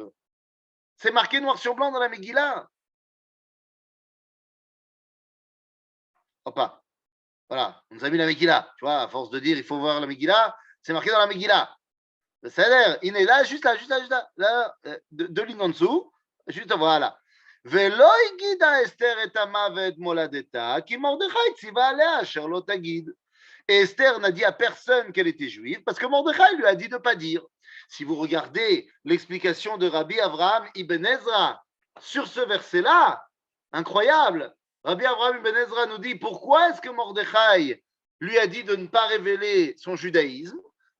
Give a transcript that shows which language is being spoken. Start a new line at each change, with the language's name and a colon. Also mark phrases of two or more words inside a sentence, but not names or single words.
French: C'est marqué noir sur blanc dans la Megillah. Opa, voilà, on nous a mis la Megillah. Tu vois, à force de dire il faut voir la Megillah, c'est marqué dans la Megillah. Ça a l'air, il est là, juste là, deux lignes en dessous, juste voilà.
Hebrew: ולא הגידה אסתר את המוות מולדתה, כי מרדכי ציווה עליה אשר לא תגיד.
French: Et Esther n'a dit à personne qu'elle était juive, parce que Mordechai lui a dit de ne pas dire. Si vous regardez l'explication de Rabbi Avraham Ibn Ezra sur ce verset-là, incroyable, Rabbi Avraham Ibn Ezra nous dit pourquoi est-ce que Mordechai lui a dit de ne pas révéler son judaïsme?